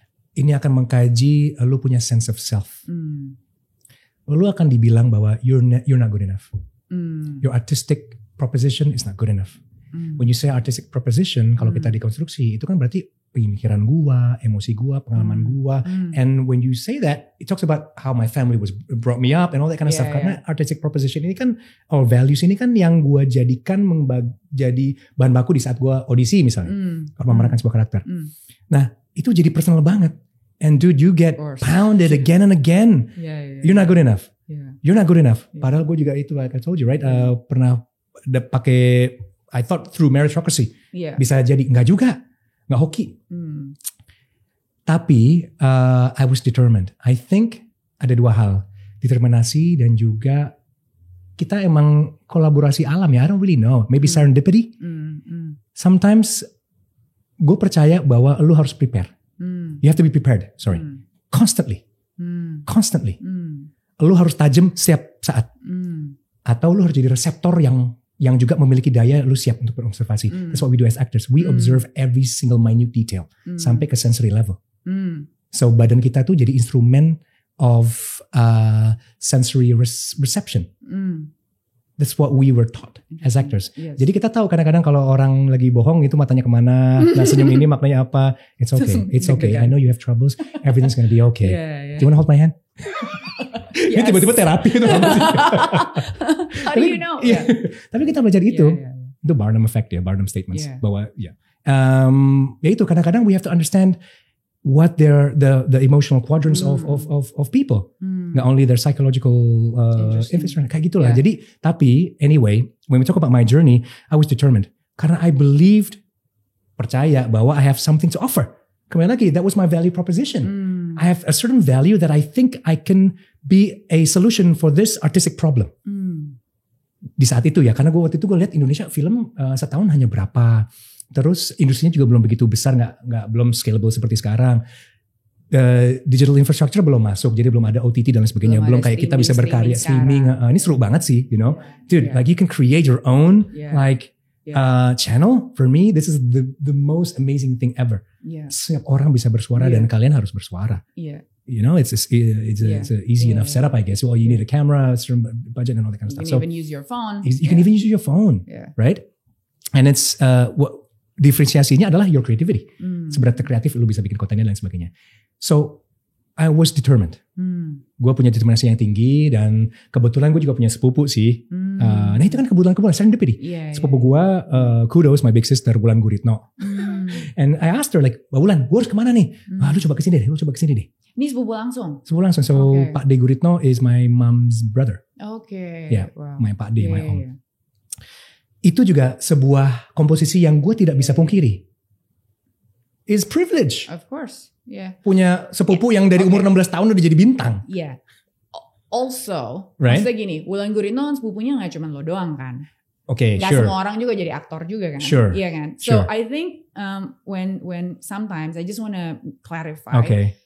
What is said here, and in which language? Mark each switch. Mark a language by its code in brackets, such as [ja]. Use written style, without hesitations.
[id] Ini akan mengkaji lu punya sense of self. Lu akan dibilang bahwa [en] you're not good enough. Your artistic proposition is not good enough. When you say artistic proposition, [id] kalau kita dekonstruksi, itu kan berarti pemikiran gua, emosi gua, pengalaman gua. [en] And when you say that, it talks about how my family brought me up and all that kind of stuff. [id] Karena artistic proposition ini kan, [en] or values [id] ini kan yang gua jadikan jadi bahan baku di saat gua audisi misalnya. Kalau memerankan sebuah karakter. Nah, itu jadi personal banget. [en] And dude, you get pounded again and again. You're not good enough. You're not good enough. [id] Padahal gue juga itu, [en] like I told you, right? [id] Pernah pakai, [en] I thought through meritocracy. [id] Bisa jadi, enggak juga. Enggak hoki. Tapi, [en] I was determined. I think [id] ada dua hal. Determinasi dan juga kita emang kolaborasi alam ya. [en] I don't really know. Maybe serendipity. Sometimes, [id] gue percaya bahwa lu harus [en] prepare. You have to be prepared. Sorry. Constantly. Constantly. [id] Lu harus tajam setiap saat. Atau lu harus jadi reseptor yang juga memiliki daya, lu siap untuk berobservasi. [en] That's what we do as actors. We observe every single minute detail. [id] Sampai ke sensory level. So badan kita tuh jadi instrumen [en] of sensory reception. That's what we were taught as actors. [id] Jadi kita tahu kadang-kadang kalau orang lagi bohong itu matanya kemana, nah senyum ini maknanya apa. [en] It's okay. It's okay. I know you have troubles. Everything's gonna be okay. Do you wanna hold my hand? [id] Ini tiba-tiba terapi itu. [en] How do you know? [id] Tapi kita belajar itu. Itu Barnum effect ya, Barnum statements. Bahwa ya itu kadang-kadang [en] we have to understand what the emotional quadrants of people, not only their psychological infrastructure, [id] kayak gitulah. Jadi tapi [en] anyway, when we talk about my journey, I was determined [id] karena [en] I believed, [id] percaya bahwa [en] I have something to offer. [id] Kembali lagi, [en] that was my value proposition. I have a certain value that I think I can be a solution for this artistic problem. [id] Di saat itu ya, karena waktu itu gue lihat Indonesia film setahun hanya berapa. Terus industrinya juga belum begitu besar, belum scalable seperti sekarang. Digital infrastructure belum masuk, jadi belum ada OTT dan lain sebagainya. Belum kayak kita bisa berkarya streaming. Ini seru banget sih, [en] you know, dude. Like you can create your own channel. For me, this is the most amazing thing ever. [id] Setiap orang bisa bersuara dan kalian harus bersuara. [en] You know, it's a easy enough setup, I guess. Well, you need a camera, a certain budget, and all that kind of stuff. You can even use your phone. You can even use your phone, right? And it's [id] diferensiasinya adalah [en] your creativity. [id] Seberapa kreatif lu bisa bikin kontennya dan lain sebagainya. [en] So I was determined. [id] Gue punya determinasi yang tinggi dan kebetulan gue juga punya sepupu sih. Nah itu kan kebetulan serendipity. Sepupu gue, kudos, [en] my big sister [id] Wulan Guritno. [en] And I asked her like, Wulan, [id] gue harus kemana nih? Lu coba kesini deh, Ini sepupu langsung? Sepupu langsung. [en] So Pak De Guritno is my mom's brother. My Pak De, my om. [id] Itu juga sebuah komposisi yang gue tidak bisa pungkiri. [en] It's privilege. Of course, [id] Punya sepupu yang dari umur 16 tahun udah jadi bintang. [en] Also, right? [id] maksudnya gini, Wulan Guritno kan sepupunya gak cuma lo doang kan. Gak semua orang juga jadi aktor juga kan. Iya kan. [en] So I think when sometimes I just wanna clarify.